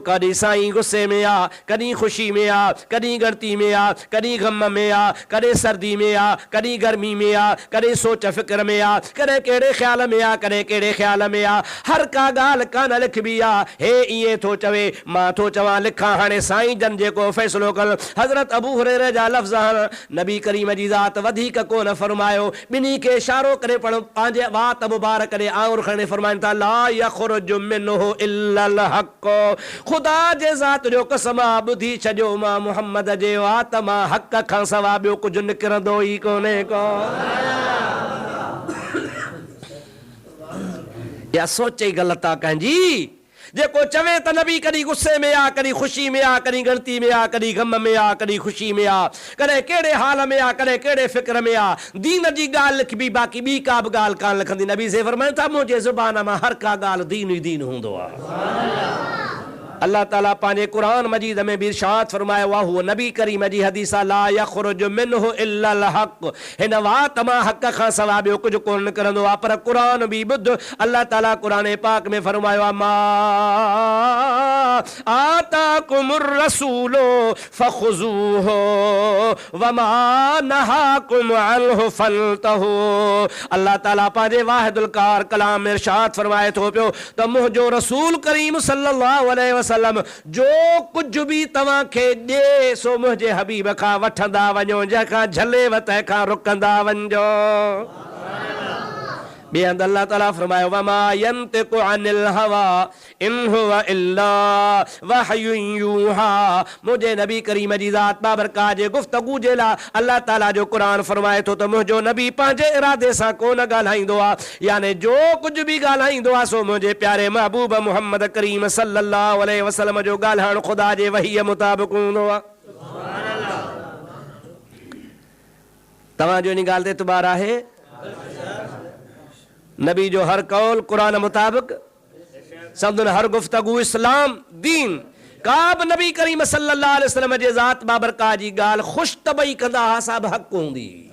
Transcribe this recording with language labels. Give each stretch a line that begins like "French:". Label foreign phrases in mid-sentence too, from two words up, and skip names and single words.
Sindhi: कॾहिं साईं गुस्से में आ, कॾहिं ख़ुशी में आ, कॾहिं गणती में आ, कॾहिं ग़म में आ, कॾहिं सर्दी में आ, कॾहिं गर्मी में आ, कॾहिं सोच फ़िक्र में आ, कॾहिं कहिड़े ख़्याल में आ, कॾहिं कहिड़े ख़्याल में आ। हर का ॻाल्हि कान लिखबी आ। हे ईअं थो चवे, मां थो चवां लिखां। हाणे साईं जन जेको फ़ैसिलो कनि, हज़रत अबू हुरैरा जा लफ़्ज़ आहिनि, नबी करीम जी ज़ात वधीक कोन फरमायो, ॿिन्ही खे इशारो करे पंहिंजे वात मुबारक ॾे और खणे फरमाइनि था,
Arabic: لا يخرج منه إلا الحق.
Sindhi: ख़ुदा जे ज़ात जो कसम आहे, ॿुधी छॾियो, मां मुहम्मद जे वात मां हक़ खां सवा ॿियो कुझु निकिरंदो ई कोन्हे को। या सोच ई ग़लति आहे कंहिंजी, जेको चवे त नबी कॾहिं गुस्से में आ, कॾहिं ख़ुशी में आ, कॾहिं गणती में आ, कॾहिं ग़म में आ, कॾहिं ख़ुशी में आ, कॾहिं कहिड़े हाल में आ, कॾहिं कहिड़े फ़िक्र में आ। दीन जी ॻाल्हि लिखबी, बाक़ी ॿी का बि ॻाल्हि कान लिखंदी। नबी से फरमाइनि था, मुंहिंजे ज़ुबान मां हर का ॻाल्हि दीन ई दीन हूंदो आहे। अल्लाह ताला पंहिंजे क़ुरान मजीद में बि इरशाद फरमायो आहे, हुअ नबी करीम जी हदीस आहे,
Arabic: لا يخرج منه إلا الحق.
Sindhi: हिन वात मां हक़ खां सवा ॿियो कुझु कोन निकिरंदो आहे। पर क़ुरान बि ॿुध, अल्लाह ताला क़ुरान पाक में फरमायो आहे,
Arabic: ما آتاكم الرسول فخذوه وما نهاكم عنه فانتهوا.
Sindhi: अल्लाह ताला पंहिंजे वाहिदुल कार कलाम में इरशाद फरमाए थो पियो त मुंहिंजो रसूल करीम
Arabic: صلى الله عليه وسلم
Sindhi: जो कुझु बि तव्हांखे ॾे सो मुंहिंजे हबीब खां वठंदा वञो, जंहिंखां झलेव तंहिंखां रुकंदा वञो। ॿिए हंधि अल्लाह ताला फरमायो,
Arabic: وما ينطق عن الهوى إن هو إلا وحي يوحى.
Sindhi: मुंहिंजे नबी करीम जी ज़ात बाबरकात जे गुफ़्तगू जे लाइ अल्लाह ताला जो क़ुरान फरमाए थो त मुंहिंजो नबी पंहिंजे इरादे सां कोन ॻाल्हाईंदो आहे, यानी जो कुझु बि ॻाल्हाईंदो आहे सो मुंहिंजे प्यारे महबूब मुहम्मद करीम
Arabic: صلى الله عليه وسلم
Sindhi: जो ॻाल्हाइणु ख़ुदा जे वहीअ मुताबिक़ हूंदो आहे। तव्हांजो इन ॻाल्हि ते एतबार आहे? नबी जो हर कौल कुरान मुताबिक, संदन हर गुफ्तगू इस्लाम दीन। का बि नबी करीम
Arabic: صلى الله عليه وسلم
Sindhi: जे ज़ात बाबरकात जी ॻाल्हि ख़ुशि तबई कंदा हुआ, सा बि हक़ हूंदी।